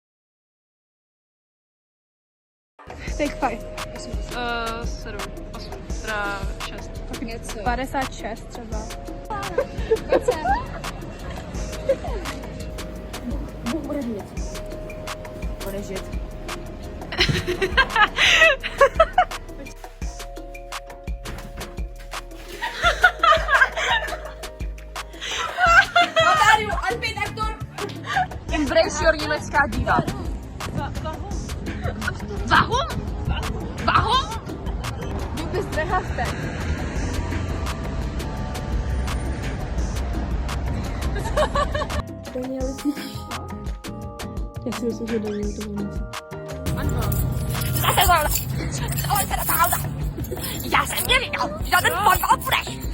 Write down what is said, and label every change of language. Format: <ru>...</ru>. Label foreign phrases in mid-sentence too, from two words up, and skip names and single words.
<en>Take 5.</en> <cs>7, 8. metra 6. Něco. 56 třeba. Bude žít.</cs> <en>Embrace your</en> <cs>německá diva.</cs> <de>Warum? Warum? Du bist verhaftet.</de> <cs>Já si myslím, že Daniel to má. Já jsem neviděl žádný podval frech.</cs>